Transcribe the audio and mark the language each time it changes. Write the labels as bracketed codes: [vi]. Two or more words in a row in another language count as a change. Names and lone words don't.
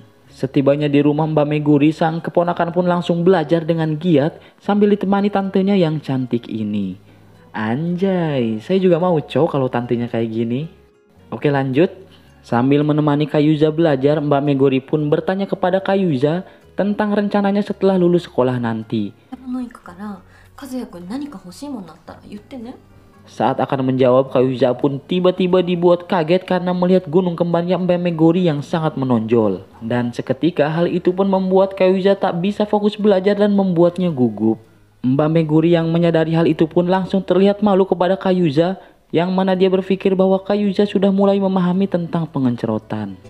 [id] Setibanya di rumah Mbak Meguri, sang keponakan pun langsung belajar dengan giat sambil ditemani tantenya yang cantik ini. Anjay, saya juga mau kalau tantenya kayak gini. Oke, lanjut. Sambil menemani Kayuza belajar, Mbak Meguri pun bertanya kepada Kayuza tentang rencananya setelah lulus sekolah nanti. [ja] の行くから和也君何か欲しいものあったら言ってね。 [id] Saat akan menjawab, Kayuza pun tiba-tiba dibuat kaget karena melihat gunung kembarnya Mbak Meguri yang sangat menonjol. Dan seketika hal itu pun membuat Kayuza tak bisa fokus belajar dan membuatnya gugup. Mbak Meguri yang menyadari hal itu pun langsung terlihat malu kepada Kayuza, yang mana dia berpikir bahwa Kayuza sudah mulai memahami tentang pengencerotan.